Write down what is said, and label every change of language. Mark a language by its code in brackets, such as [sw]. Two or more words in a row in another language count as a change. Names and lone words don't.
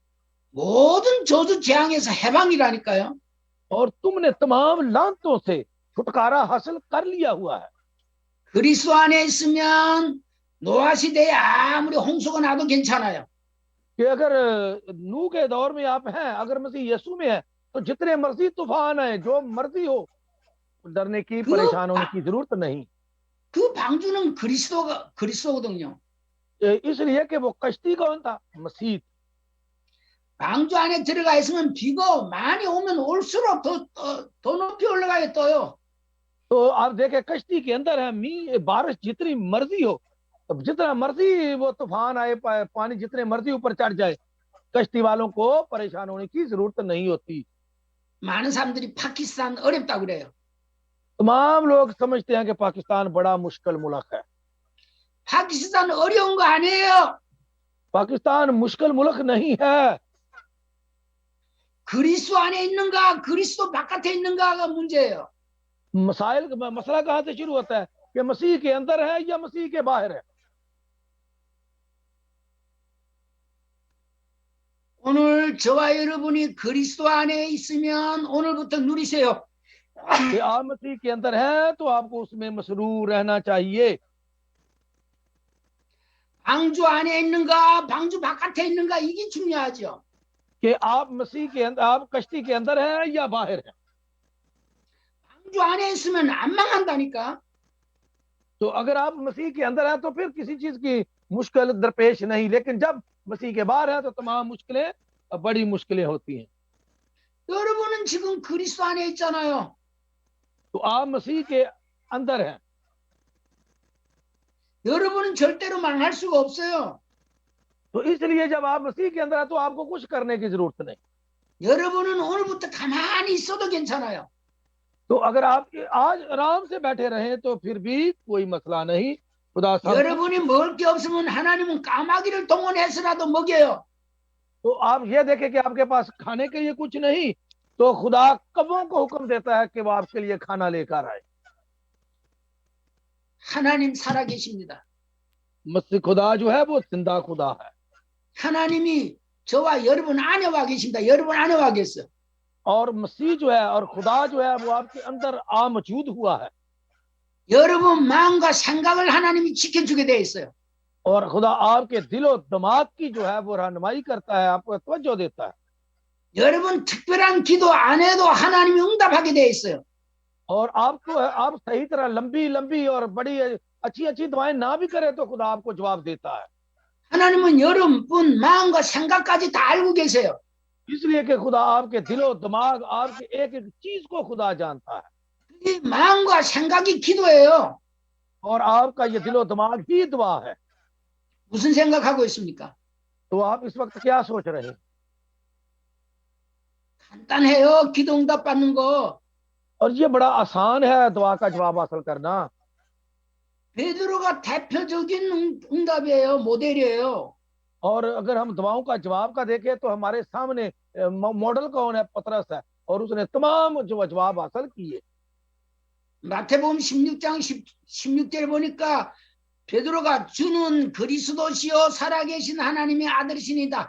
[ko] 모든 저주 재앙에서 해방이라니까요. [ur] اور تم نے تمام لعنتوں سے چھٹکارا حاصل کر لیا ہوا ہے. [ko] 그리스도 안에 있으면 노아 시대에 아무리 홍수가 나도 괜찮아요. [ur] کہ اگر نوح کے دور میں آپ ہیں، اگر مسیح یسوع میں ہے تو جتنے مرضی طوفان آئے، جو مرضی ہو، ڈرنے کی پریشان ہونے کی ضرورت نہیں. [ko] 그 방주는 그리스도거든요. [ur] اس لیے کہ وہ کشتی کون تھا؟ مسیح. [ko] 방주 안에 들어가 있으면 비가 많이 오면 올수록 더 높이 올라가게 떠요. [ur] تو آپ دیکھیں کشتی کے اندر ہے بارش جتنی مرضی ہو، جتنا مرضی وہ طوفان آئے، پانی جتنے مرضی اوپر چڑھ جائے، کشتی والوں کو پریشان ہونے کی ضرورت نہیں ہوتی. [ko] 많은 사람들이 파키스탄 어렵다고 그래요. [ur] تمام لوگ سمجھتے ہیں کہ پاکستان بڑا مشکل ملک ہے. [ko] 파키스탄 어려운 거 아니에요. [ur] پاکستان مشکل ملک نہیں ہے. [ko] 그리스도 안에 있는가 그리스도 바깥에 있는가가 문제예요. [ur] مسئلہ کہاں سے شروع ہوتا ہے کہ مسیح کے اندر ہے یا مسیح کے باہر ہے. [ko] 오늘 저와 여러분이 그리스도 안에 있으면 오늘부터 누리세요. [ur] کہ آپ مسیح کے اندر ہیں تو آپ کو اس میں مسرور رہنا چاہیے. [ko] 방주 안에 있는가 방주 바깥에 있는가 이게 중요하죠. [ur] کہ آپ مسیح کے اندر، آپ کشتی کے اندر ہیں یا باہر ہیں. [ko] 방주 안에 있으면 안 망한다니까. [ur] تو اگر آپ مسیح کے اندر ہیں تو پھر کسی چیز کی مشکل درپیش نہیں، لیکن جب مسیح کے باہر ہیں تو تمام مشکلیں، بڑی مشکلیں ہوتی ہیں. [ko] 여러분은 지금 그리스도 안에 있잖아요. [ur] تو آپ مسیح کے اندر ہیں, [ko] 여러분은 절대로 망할 수가 없어요. [ur] تو اس لیے جب آپ مسیح کے اندر ہیں تو آپ کو کچھ کرنے کی ضرورت نہیں. [ko] 여러분은 오늘부터 가만히 있어도 괜찮아요. [ur] تو اگر آپ آج آرام سے بیٹھے رہیں تو پھر بھی کوئی مسئلہ نہیں، خدا سب. [ko] 여러분이 먹을 게 없으면 하나님은 까마귀를 동원해서라도 먹여요. [ur] تو آپ یہ دیکھیں کہ آپ کے پاس کھانے کے لیے کچھ نہیں، تو خدا کووں کو حکم دیتا ہے کہ وہ آپ کے لیے کھانا لے کر آئے. [ko] 하나님 살아계십니다. [ur] مسیح خدا جو ہے وہ زندہ خدا ہے, [ko] 하나님이 저와 여러분 안에 와 계십니다. 여러분 안에 와 계세요. [ur] اور مسیح جو ہے اور خدا جو ہے وہ آپ کے اندر آ موجود ہوا ہے, [ko] 여러분 마음과 생각을 하나님이 지켜주게 돼 있어요. [ur] اور خدا آپ کے دل و دماغ کی جو ہے وہ رہنمائی کرتا ہے، آپ کو توجہ دیتا ہے. [ko] 여러분 특별한 기도 안 해도 하나님이 응답하게 돼 있어요. [ur] اور آپ کو آپ صحیح طرح لمبی لمبی اور بڑی اچھی اچھی دعائیں نہ بھی کریں تو خدا آپ کو جواب دیتا ہے, [ko] 하나님은 여러분 마음과 생각까지 다 알고 계세요. [ur] اس لیے کہ خدا آپ کے دل و دماغ، آپ کے ایک ایک چیز کو خدا جانتا ہے, [ko] 이 마음과 생각이 기도예요. [ur] اور آپ کا یہ دل و دماغ ہی دعا ہے. [ko] 무슨 생각하고 있습니까? [ur] تو آپ اس وقت کیا سوچ رہے ہیں? [ko] 간단해요. 기도 응답 받는 거. [ur] اور یہ بڑا آسان ہے دعا کا جواب حاصل کرنا. [ko] 베드로가 대표적인 응답이에요. 모델이에요. [ur] اور اگر ہم دعاؤں کا جواب کا دیکھیں تو ہمارے سامنے ماڈل کون ہے? پطرس ہے، اور اس نے تمام جو جواب حاصل کیے. [ko] 마태복음 16장 16절 보니까 베드로가 주는 그리스도시요 살아계신 하나님의 아들이시니다.